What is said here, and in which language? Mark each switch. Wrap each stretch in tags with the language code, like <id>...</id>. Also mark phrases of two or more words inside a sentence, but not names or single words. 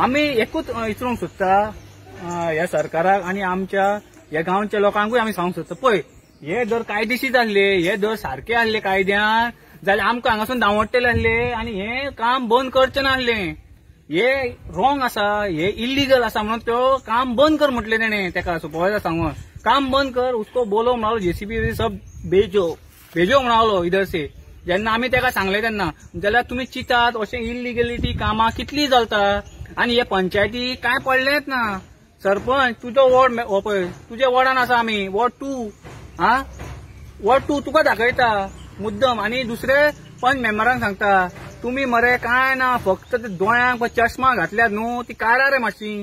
<kok>आमी एकूच विचारूंक सोदता ह्या सरकाराक आनी आमच्या ह्या गांवच्या लोकांकूय आमी सांगूंक सोदता पळय हे जर कायदेशीर आसले, हे जर सारखे आसले कायद्यान जाल्यार आमकां हांगासून धांवडटले आसले आनी हें काम बंद करचें नासलें. हे रॉंग आसा, हे इल्लीगल आसा म्हणून तो काम बंद कर म्हटलें तेणें ताका सुपरवायझर सांगून.</kok> <hi>काम बंद कर, उसको बोलो म्हणालो JCB सब भेजो म्हणालो इधर से.</hi> <kok>जेन्ना आमी ताका सांगलें तेन्ना जाल्यार तुमी चितात अशें इल्लिगलिटी कामां कितलीं चलता आनी हे पंचायती काय पडलेंच ना. सरपंच तुजो वॉर्ड हो पळय तुज्या वॉर्डान आसा आमी वॉर्ड 2 वॉर्ड 2 तुका दाखयता मुद्दम आनी दुसरे पंच मेंबरांक सांगता तुमी मरे काय ना फक्त दोळ्यांक चश्मा घातल्यात न्हू ती काडा रे मातशी.</kok>